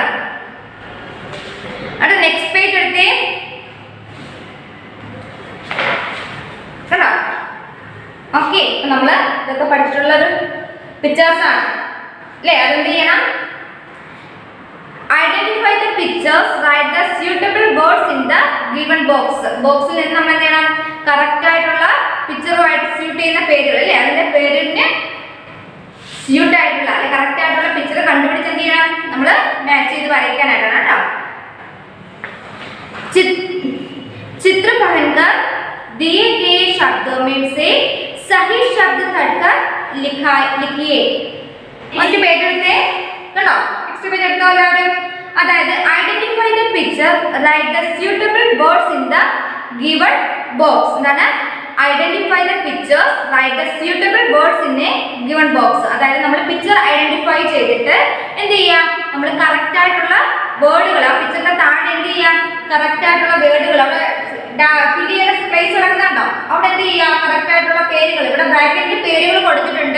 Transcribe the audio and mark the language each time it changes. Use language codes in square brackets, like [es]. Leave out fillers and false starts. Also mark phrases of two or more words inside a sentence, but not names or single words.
[ml] അടുത്ത [en] നെക്സ്റ്റ് പേജ് [ml] എടുത്തേ കേട്ടോ. ഓക്കെ, നമ്മള് ഇതൊക്കെ പഠിച്ചിട്ടുള്ളൊരു പിക്ചേഴ്സ് ആണ് അല്ലേ. അതെന്ത് ചെയ്യണം [en] Identify the pictures write the suitable words in the given box. [ml] ബോക്സിൽ നിന്ന് നമ്മൾ എന്ത് ചെയ്യണം കറക്റ്റ് ആയിട്ടുള്ള പിക്ചറുമായിട്ട് സ്യൂട്ട് ചെയ്യുന്ന പേരുകൾ അല്ലേ അതിന്റെ പേരിന് സ്യൂട്ട് ആയിട്ടുള്ള അല്ലെ കറക്റ്റ് ആയിട്ടുള്ള പിക്ചർ കണ്ടുപിടിച്ച് എന്ത് ചെയ്യണം നമ്മൾ മാച്ച് ചെയ്ത് വരയ്ക്കാനായിട്ടാണ് കേട്ടോ. [hi] चित्र पहनकर दिए गए शब्दों में से सही शब्द तड़कर लिखिए. [ml] മറ്റു പേജ് എടുത്തേ കേട്ടോ. [en] നെക്സ്റ്റ് പേജ് [ml] എടുത്തോ എല്ലാവരും. അതായത് [en] Identify the picture write the suitable words in the given box. [ml] എന്താണ് [en] Identify the pictures write the suitable words in a given box. [ml] അതായത് നമ്മൾ പിക്ചർ ഐഡന്റിഫൈ ചെയ്തിട്ട് എന്ത് ചെയ്യാം നമ്മൾ കറക്റ്റ് ആയിട്ടുള്ള വേർഡുകൾ ആ പിക്ചറിന്റെ താഴെ എന്ത് ചെയ്യാം കറക്റ്റ് ആയിട്ടുള്ള വേർഡുകൾ അവിടെ ഫിൽ ചെയ്യുന്ന സ്പേസ് കിടക്കുന്നുണ്ടോ അവിടെ എന്ത് ചെയ്യാം കറക്റ്റ് ആയിട്ടുള്ള പേരുകൾ ഇവിടെ ബ്രാക്കറ്റിൽ പേരുകൾ കൊടുത്തിട്ടുണ്ട്.